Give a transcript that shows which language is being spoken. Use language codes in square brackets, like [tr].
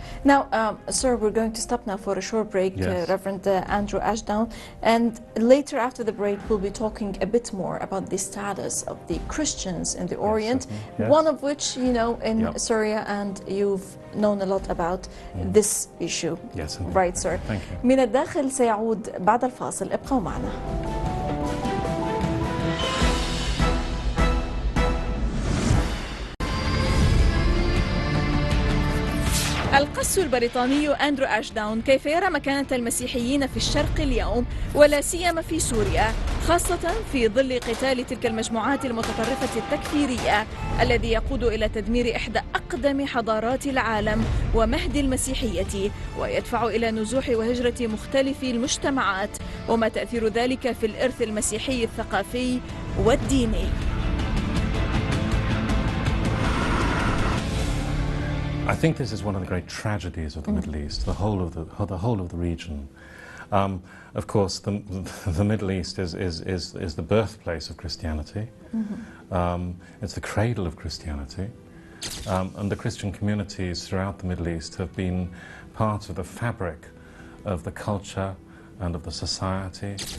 [en] Now, sir, we're going to stop now for a short break, Yes. Reverend Andrew Eshdaun, and later after the break we'll be talking a bit more about the status of the Christians in the Orient, Yes. one of which, in Yep. Syria, and you've known a lot about this issue. Yes, indeed. Right, sir. Thank you. [ar] من الداخل سيعود بعد الفاصل، ابقوا معنا. القس البريطاني أندرو اشداون كيف يرى مكانة المسيحيين في الشرق اليوم ولا سيما في سوريا، خاصة في ظل قتال تلك المجموعات المتطرفة التكفيرية الذي يقود إلى تدمير إحدى أقدم حضارات العالم ومهد المسيحية، ويدفع إلى نزوح وهجرة مختلف المجتمعات، وما تأثير ذلك في الإرث المسيحي الثقافي والديني. [en] I think this is one of the great tragedies of the Middle East, the whole of the region. Of course, the Middle East is the birthplace of Christianity. It's the cradle of Christianity. And the Christian communities throughout the Middle East have been part of the fabric of the culture and of the society.